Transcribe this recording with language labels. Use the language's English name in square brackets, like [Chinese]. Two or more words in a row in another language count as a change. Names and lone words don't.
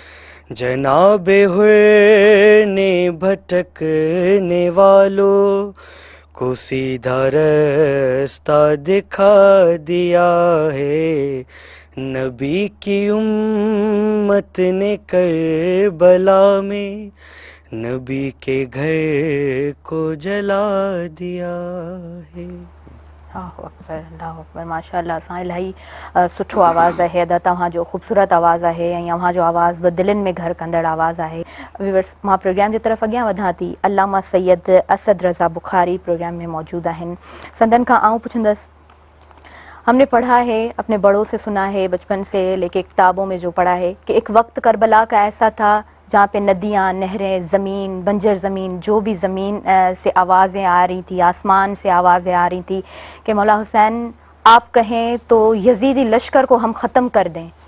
[Urdu] جناب حر نے بھٹکنے والوں کو سیدھا رستہ دکھا دیا ہے، نبی کی امت نے کربلا میں نبی کے گھر کو جلا دیا ہے۔ [Arabic] اللہ اکبر، اللہ اکبر، ماشاء اللہ [Sindhi] असां इलाही सुठो आवाज़ आहे अदा तव्हां जो ख़ूबसूरत आवाज़ आहे ऐं अव्हां जो आवाज़ बि दिलनि में घर कंदड़ आवाज़ आहे। व्यूअर्स, मां प्रोग्राम जी तरफ़ अॻियां वधां थी। अल्लामा सैयद असद रज़ा बुखारी प्रोग्राम में मौजूद आहिनि। संदन खां आऊं पुछंदसि, [Urdu] ہمنے پڑھا ہے، اپنے بڑوں سے سنا ہے، بچپن سے لیکے کتابوں میں جو پڑھا ہے کہ ایک وقت کربلا کا ایسا تھا جہاں پے ندیاں، نہریں، زمین، بنجر زمین، جو بھی زمین سے آوازیں آ رہی تھی، آسمان سے آوازیں آ رہی تھی کہ مولا حسین آپ کہیں تو یزیدی لشکر کو ہم ختم کر دیں,